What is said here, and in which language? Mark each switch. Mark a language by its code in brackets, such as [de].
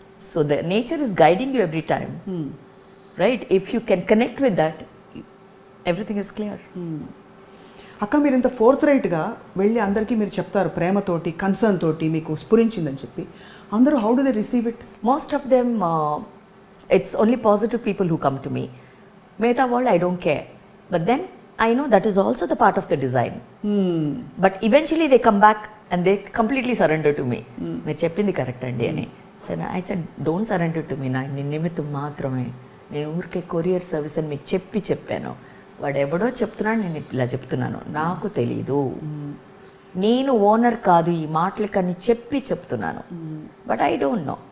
[en] So the nature is guiding you every time, right? If you can connect with that, everything is clear. [te] అక్క మీరు ఇంత fourth రైట్గా వెళ్ళి అందరికీ మీరు చెప్తారు ప్రేమతోటి, కన్సర్న్ తోటి, మీకు స్ఫురించిందని చెప్పి, అందరూ [en] How do they receive it? Most of them, it's only positive people who come to me. Mehta world, I don't care. But then I know that is also the part of the design. But eventually they come back and they completely surrender to me. [te] మీరు చెప్పింది correct అండి అని. So [en] I said don't surrender to me, [te] నా నిమిత్తం మాత్రమే, నేను ఊరికే courier service అని మీకు చెప్పాను. వాడు ఎవడో చెప్తున్నాడు, నేను ఇలా చెప్తున్నాను, నాకు తెలీదు, నేను ఓనర్ కాదు ఈ మాటలకని చెప్తున్నాను. [en] But I don't know.